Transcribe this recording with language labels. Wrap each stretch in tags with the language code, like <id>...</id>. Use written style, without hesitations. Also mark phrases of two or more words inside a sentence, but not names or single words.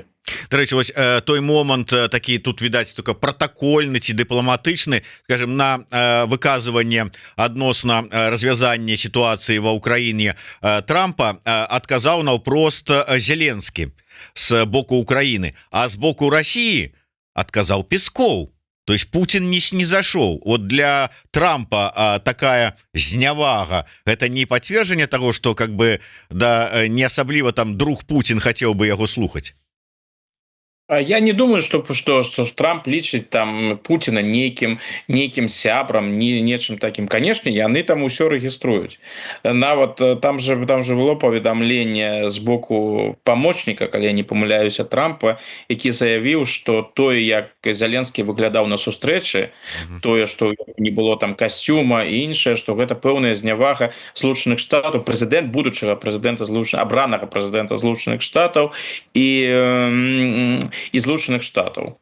<be>Дарэчы, вось той момант такі тут відаць только пратакольны ці дыпламатычны, скажем, на выказыванне адносна развязання сітуацыі ва ўкраіне Трампа адказаў наўпрост Зеленскі з боку Украіны, а з боку Расіі адказаў Пескоў.</be> <ru>То есть Путин не снизошел. Вот для Трампа такая знявага, это не подтверждение того, что как бы да не особливо там друг Путин хотел бы его слухать. А я не думаю, что</ru> <be>Трамп лічыць там Путина нейкім сябрам, нечым таким. Конечно, яны там усё рэгіструюць. Нават там же было паведамленне з боку памочніка, калі я не памыляюся, Трампа, які заявіў, што тое, як Зеленскі выглядаў на сустрэчы, тое, што не было там касцюма і іншае, што гэта пэўная знявага Злучаных Штатаў, прэзідэнт будучага прэзідэнта абранага прэзідэнта Злучаных Штатаў і Злучаных Штатаў.</be>